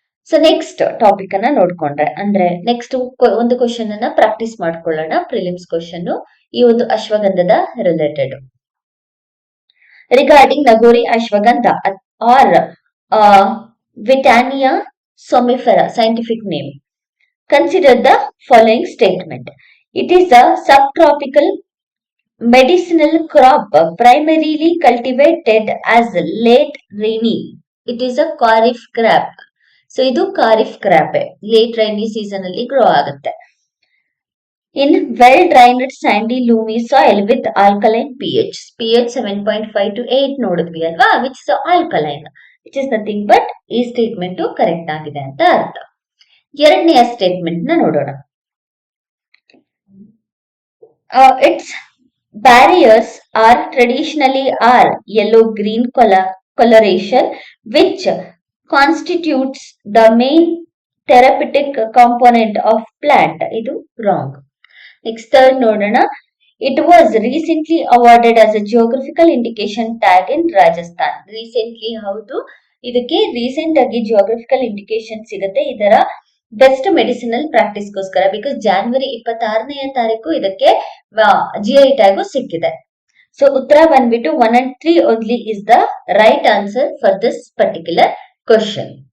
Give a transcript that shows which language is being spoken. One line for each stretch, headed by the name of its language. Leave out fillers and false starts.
Kannada: So next topic ಅನ್ನ ನೋಡ್ಕೊಂಡ್ರೆ ಅಂದ್ರೆ ನೆಕ್ಸ್ಟ್ ಒಂದು ಕ್ವಶನ್ ಅನ್ನ ಪ್ರಾಕ್ಟೀಸ್ ಮಾಡ್ಕೊಳ್ಳೋಣ. ಪ್ರಿಲಿಮ್ಸ್ ಕ್ವಶನ್ ಈ ಒಂದು ಅಶ್ವಗಂಧದ related.
English: Regarding Nagori ashwagandha or Withania somnifera scientific name. Consider the following statement. It is a subtropical medicinal crop primarily cultivated as late rainy. It is a kharif crop.
Kannada: So ಇದು kharif crop late rainy season ಅಲ್ಲಿ grow ಆಗುತ್ತೆ.
English: in well drained sandy loamy soil with alkaline pH 7.5 to 8
Kannada: ನೋಡಿದ್ವಿ ಅಲ್ವಾ,
English: which is alkaline, which is nothing but
Kannada: ಈ statement correct ಆಗಿದೆ ಅಂತ ಅರ್ಥ. ಎರಡನೆಯ ಸ್ಟೇಟ್ಮೆಂಟ್ ನ ನೋಡೋಣ.
English: It's barriers are traditionally are yellow-green coloration, which constitutes the main therapeutic component of plant.
Kannada: ಇದು wrong.
English: Next third ನೋಡೋಣ. It was recently awarded as a geographical indication tag in Rajasthan.
Kannada: Recently ಹೌದು, ಇದಕ್ಕೆ recent ಆಗಿ geographical indication ಸಿಗುತ್ತೆ ಇದರ best medicinal ಪ್ರಾಕ್ಟೀಸ್ಗೋಸ್ಕರ. Because January 26ನೇ ತಾರೀಕು ಇದಕ್ಕೆ GI tag ಸಿಕ್ಕಿದೆ. ಸೊ ಉತ್ತರ ಬಂದ್ಬಿಟ್ಟು
English: 1 and 3 only is the right answer for this particular question.